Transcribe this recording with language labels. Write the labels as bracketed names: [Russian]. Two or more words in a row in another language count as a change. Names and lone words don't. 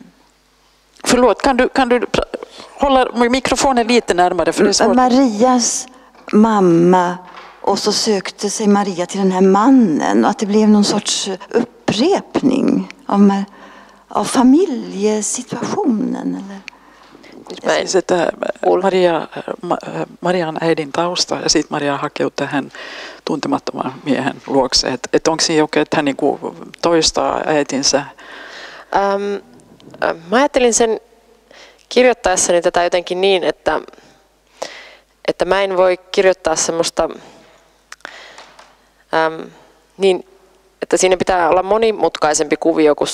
[Swedish] Förlåt, kan du hålla mikrofonen lite närmare, för det är svårt. Marias mamma, och så sökte sig Maria till den här mannen, och att det blev någon sorts upprepning av familjesituationen, eller? [Finnish] Siis, että Marian äidin tausta ja sitten Maria hakeutuu tähän tuntemattoman miehen luokse. Että onko siinä jokin, että hän niinku toistaa äitinsä? Mä ajattelin sen kirjoittaessani tätä jotenkin niin, että mä en voi kirjoittaa semmoista niin, että siinä pitää olla monimutkaisempi kuvio kuin